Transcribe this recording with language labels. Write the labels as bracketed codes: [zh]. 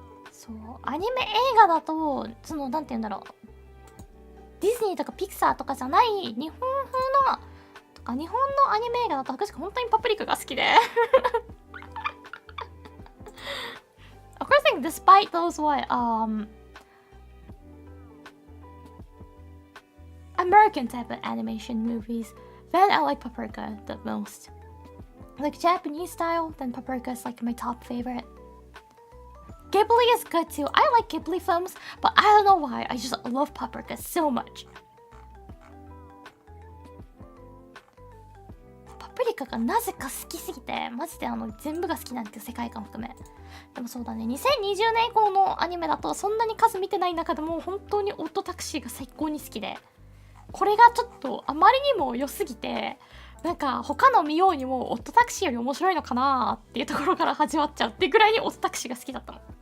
[ja] So, アニメ映画だと、そのなんて言うんだろう。ディズニーとかピクサーとかじゃない日本風のとか日本のアニメ映画だと私本当にパプリカが好きで。 [en] Of course, like, despite those American type of animation movies, then I like Paprika the most. Like Japanese style, then Paprika is like my top favorite. Ghibli is good too. I like Ghibli films, but I don't know why. I just love Paprika so much. [ja] パプリカがなぜか好きすぎて、マジで全部が好きなんですよ、世界観含め。でもそうだね、2020年以降のアニメだとそんなに数見てない中でも本当にオットタクシーが最高に好きで、これがちょっとあまりにも良すぎて、なんか他の見ようにもオットタクシーより面白いのかなっていうところから始まっちゃうっていうぐらいにオットタクシーが好きだったの。